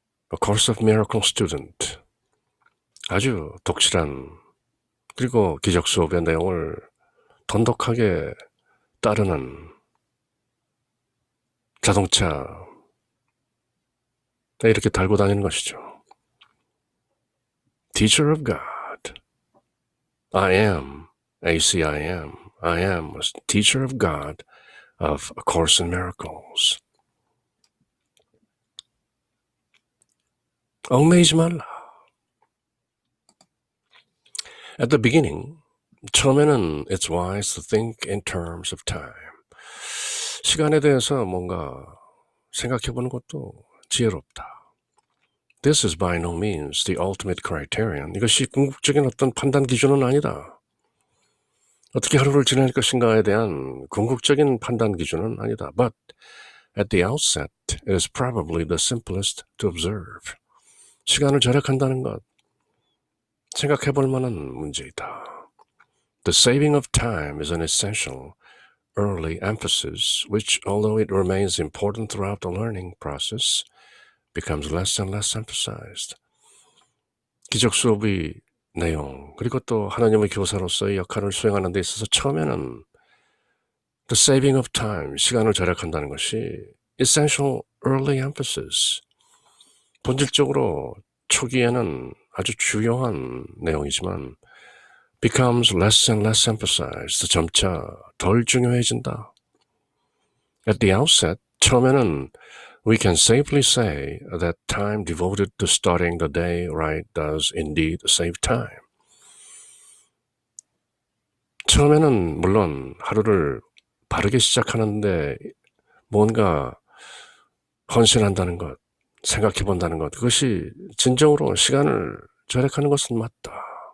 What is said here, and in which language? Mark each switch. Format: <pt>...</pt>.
<en>A Course of Miracle Student,</en> <ko>아주 독실한 그리고 기적 수업의 내용을 돈독하게 따르는 자동차 이렇게 달고 다니는 것이죠.</ko> <en>Teacher of God, I am, ACIM, I am a teacher of God of A Course in Miracles.</en> <ko>얽매이지 말라.</ko> <en>At the beginning,</en> <ko>처음에는</ko> <en>it's wise to think in terms of time.</en> <ko>시간에 대해서 뭔가 생각해보는 것도 지혜롭다.</ko> <en>This is by no means the ultimate criterion.</en> <ko>이것이 궁극적인 어떤 판단 기준은 아니다. 어떻게 하루를 지낼 것인가에 대한 궁극적인 판단 기준은 아니다.</ko> <en>But at the outset, it is probably the simplest to observe.</en> <ko>시간을 절약한다는 것, 생각해볼 만한 문제이다.</ko> <en>The saving of time is an essential early emphasis, which, although it remains important throughout the learning process, becomes less and less emphasized.</en> <ko>기적 수업의 내용, 그리고 또 하나님의 교사로서의 역할을 수행하는 데 있어서 처음에는</ko> <en>the saving of time,</en> <ko>시간을 절약한다는 것이</ko> <en>essential early emphasis,</en> <ko>본질적으로 초기에는 아주 중요한 내용이지만</ko> <en>becomes less and less emphasized,</en> <ko>점차 덜 중요해진다.</ko> <en>At the outset,</en> <ko>처음에는</ko> <en>we can safely say that time devoted to starting the day right does indeed save time.</en> <ko>처음에는 물론 하루를 바르게 시작하는데 뭔가 헌신한다는 것, 생각해 본다는 것, 그것이 진정으로 시간을 절약하는 것은 맞다.</ko>